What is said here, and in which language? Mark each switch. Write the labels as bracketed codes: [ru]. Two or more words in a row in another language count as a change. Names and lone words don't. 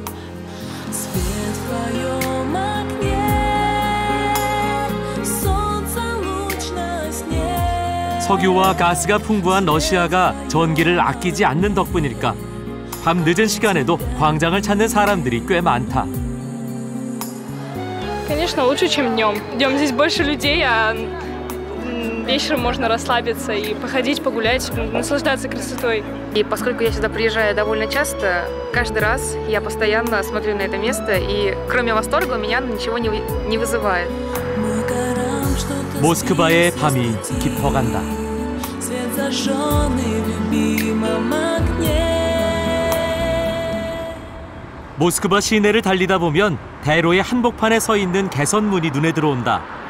[ko] 석유와 가스가 풍부한 러시아가 전기를 아끼지 않는 덕분일까? 밤 늦은 시간에도 광장을 찾는 사람들이 꽤 많다. [ru] Конечно, лучше, чем днем. Днем здесь больше людей, а вечером можно расслабиться и походить, погулять, наслаждаться красотой. И поскольку я сюда приезжаю довольно часто, каждый раз я постоянно смотрю на это место, и кроме восторга у меня ничего не вызывает. [ko] 모스크바의 밤이 깊어간다. 모스크바 시내를 달리다 보면 대로의 한복판에 서 있는 개선문이 눈에 들어온다.